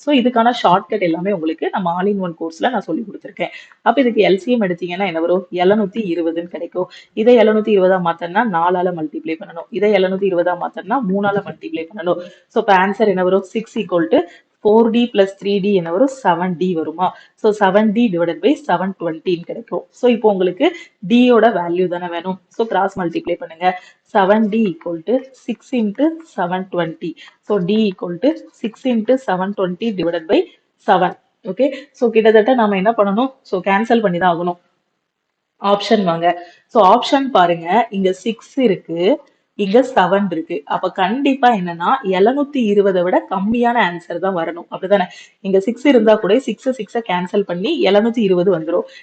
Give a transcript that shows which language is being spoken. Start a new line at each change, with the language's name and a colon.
Tamil: So இதுக்கான shortcut எல்லாமே உங்களுக்கு நம்ம ஆல் இன் ஒன் கோர்ஸ்ல நான் சொல்லி கொடுத்துருக்கேன். அப்ப இதுக்கு எல்சிஎம் எடுத்தீங்கன்னா என்ன வரும்? 720ன்னு கிடைக்கும். இதை 720 மாத்தனா 4ஆல மல்டிப்ளை பண்ணணும். இதை 720 மாத்தனா 3ஆல மல்டிப்ளை பண்ணணும். சோ இப்ப ஆன்சர் என்ன வரும்? 6 equal to 4d plus 3d என்ன வரும்? 7d வருமா? சோ 7d divided by 720 கிடைக்கும். சோ இப்போ உங்களுக்கு d யோட வேல்யூ தானே வேணும். சோ கிராஸ் மல்டிப்ளை பண்ணுங்க.
English: 7d equal to 6 into 720. So d equal to 6 into 720 divided by 7.
Tamil: Okay, so கிட்டத்தட்ட நாம என்ன பண்ணணும்? சோ கேன்சல் பண்ணி தான் ஆகணும். ஆப்ஷன் வாங்க. சோ ஆப்ஷன் பாருங்க, இங்க 6 இருக்கு, இங்க 7 இருக்கு. அப்ப கண்டிப்பா என்னன்னா 720 விட கம்மியான ஆன்சர் தான் வரணும். அப்படிதானே? இங்க 6 இருந்தா கூட 6 கேன்சல் பண்ணி 720 வந்துரும்.